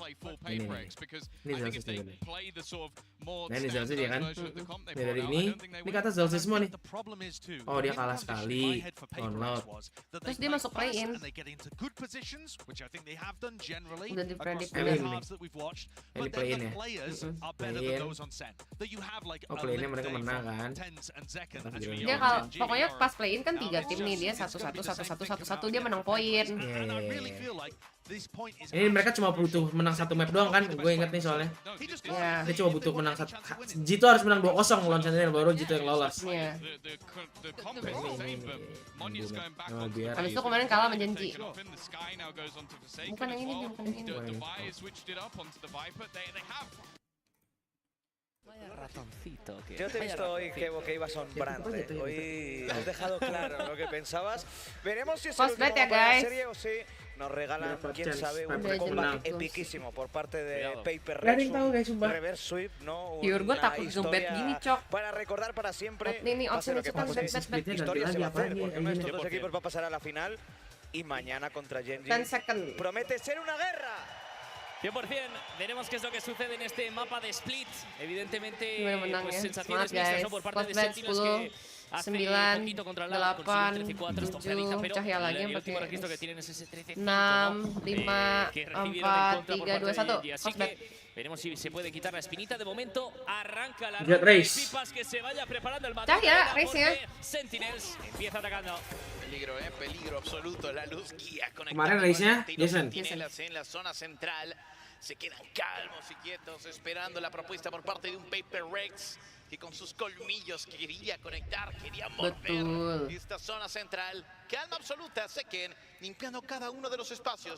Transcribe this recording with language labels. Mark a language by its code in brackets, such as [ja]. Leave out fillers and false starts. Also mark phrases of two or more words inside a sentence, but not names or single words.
[id] Ini Zelsis nih. Nah ini Zelsis ya kan. Ini dari ini kata Zelsis semua nih. Oh dia kalah sekali. Download. Terus dia masuk play-in. Udah dipredik. Ini play-in ya. Play-in. Oh play-innya mereka menang kan. Dia kalau pokoknya pas play-in kan 3 tim nih, dia 1-1 dia menang poin. Ini mereka cuma butuh menang 1 map doang kan? Gue inget nih soalnya. Iya. Dia cuma butuh menang 1. Jito harus menang 2-0 lawan Sentinel baru Jito yang lolos. Iya. Habis itu kemarin kalah sama Genji. Bukan yang ini, bukan yang ini. [es] Ratoncito, yo te he visto hoy que ibas sombrante. Hoy has dejado claro lo que pensabas. Veremos si es el último para la serie o si nos regalan, quién sabe, un comeback epiquísimo por parte de PaperX. [en] Reverse sweep, [es] ¿no? Una historia para recordar para siempre. Pase lo que pase, historia se va a hacer, porque uno de estos dos equipos va a pasar a la final y mañana contra Genji promete ser una guerra. 100%, veremos qué es lo que sucede en este mapa de split. Evidentemente, pues sensaciones mixtas, ¿no? Por parte de Sentinels que hace un poquito contra la 8, 13-4, esto finaliza, pero el último registro que tienen es ese 13-5, 6, 5, 4, 3, 2, 1. Así que veremos si se puede quitar la espinita. De momento, arranca la ronda de pipas, que se vaya preparando el Sentinels empieza atacando. Peligro absoluto. La luz guía con [id] kemarin race-nya Jason. [es] En la zona central se quedan calmos y quietos esperando la propuesta por parte de un PaperX que con sus colmillos quería conectar, quería morder esta zona central. Calma absoluta, Seken limpiando cada uno de los espacios.